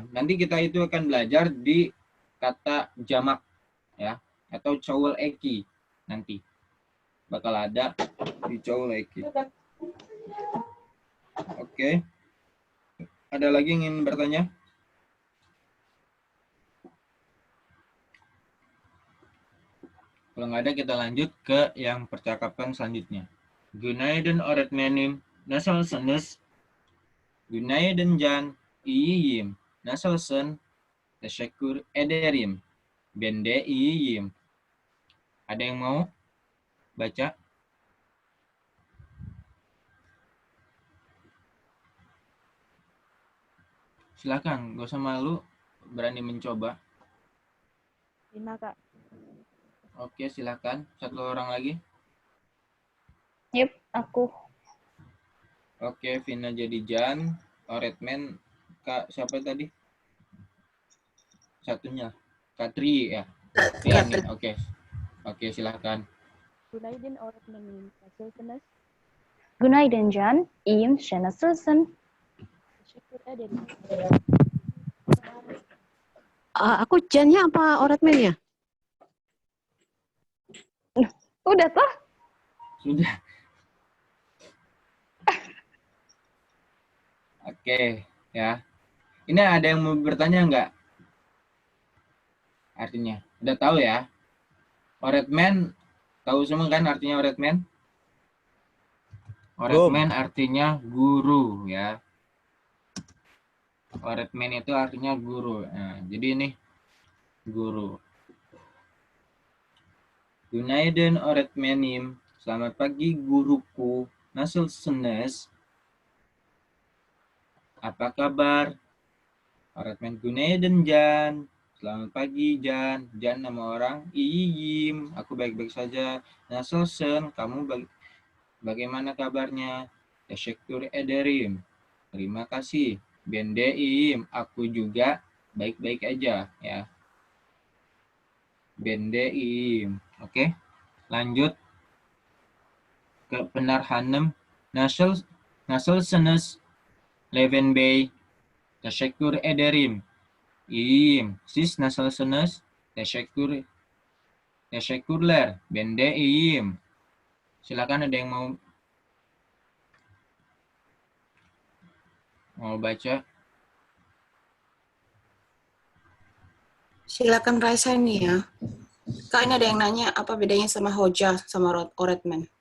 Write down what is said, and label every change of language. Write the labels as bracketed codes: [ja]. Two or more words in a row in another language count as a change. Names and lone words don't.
[id] Nanti kita itu akan belajar di kata jamak, ya, atau [tr] cowol eki [id] nanti bakal ada di [tr] cowol eki. [id] Oke. Ada lagi yang ingin bertanya? Kalau nggak ada, kita lanjut ke yang percakapan selanjutnya. [tr] Günaydın öğretmenim. Nasılsınız? Günaydın Can. İyiyim. Nasılsın? Teşekkür ederim. Ben de iyiyim. [id] Ada yang mau baca? Silakan, gak usah malu, berani mencoba. Lima, Kak. Oke, silakan. Satu orang lagi. Yep, aku. Oke, Vina jadi Jan. Redman, Kak siapa tadi? Satunya. Katri ya. Ya, ini. Oke. Oke, silakan. [tr] Günaydın öğretmenim. Nasılsınız? Günaydın Can. İyiyim. Sen nasılsın? Teşekkür ederim. [id] Aku Jan-nya apa Oratman ya? Udah toh? Sudah. Oke, ya. Ini ada yang mau bertanya nggak? Artinya, udah tahu ya? Oretman, tahu semua kan artinya Oretman? Oretman artinya guru, ya. Oretman itu artinya guru. Nah, jadi ini guru. [tr] Günaydın öğretmenim. [id] Selamat pagi guruku. Nasılsınız? Apa kabar? [tr] Öğretmen günaydın Jan. [id] Selamat pagi Jan. Jan nama orang. Iyiyim. Aku baik-baik saja. Nasılsın? Kamu bagaimana kabarnya? [tr] Teşekkür ederim. [id] Terima kasih. [tr] Ben de iyiyim. [id] Aku juga baik-baik aja ya. [tr] Ben de iyiyim. [id] Oke. Lanjut ke Pınar Hanım. [tr] Nasılsınız? Levent Bey. Teşekkür ederim. İyiyim. Siz nasılsınız? Teşekkürler. Ben de iyiyim. [id] Silakan, ada yang mau baca? Silakan Raisa ini ya. Kak, ini ada yang nanya apa bedanya sama hoja sama oretman?